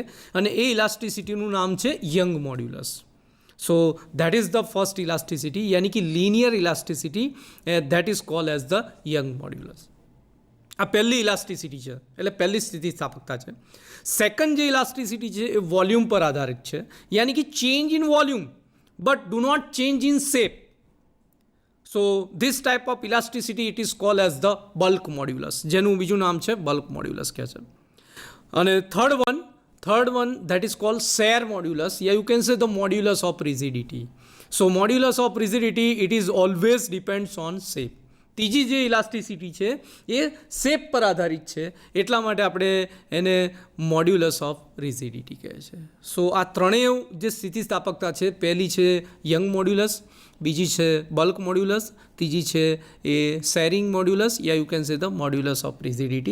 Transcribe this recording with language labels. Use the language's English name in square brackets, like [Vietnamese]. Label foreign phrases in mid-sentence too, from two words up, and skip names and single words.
[Gujarati] અને એ ઇલાસ્ટિસિટીનું નામ છે યંગ મોડ્યુલસ. [English] so that is the first elasticity, [Gujarati] યાની કે [English] linear elasticity, that is called as the Young modulus. [Gujarati] આ પહેલી ઇલાસ્ટિસિટી છે, એટલે પહેલી સ્થિતિસ્થાપકતા છે. સેકન્ડ જે ઇલાસ્ટિસિટી છે એ વોલ્યુમ પર આધારિત છે, યાની કે [English] change in volume but do not change in shape. So this type of elasticity it is called as the bulk modulus, [Gujarati] જેનું બીજું નામ છે [English] bulk modulus [Gujarati] કહે છે. [English] અને third one that is called shear modulus, yeah, you can say the modulus of rigidity. So modulus of rigidity it is always depends on shape. [Gujarati] ત્રીજી જે ઇલાસ્ટિસિટી છે એ શેપ પર આધારિત છે, એટલા માટે આપણે એને [English] modulus of rigidity [Gujarati] કહે છે. સો આ ત્રણેય જે સ્થિતિસ્થાપકતા છે, પહેલી છે યંગ મોડ્યુલસ, બીજી છે [English] bulk modulus, [Gujarati] ત્રીજી છે એ [English] shearing modulus, [Gujarati] યા [English] you can say the modulus of rigidity.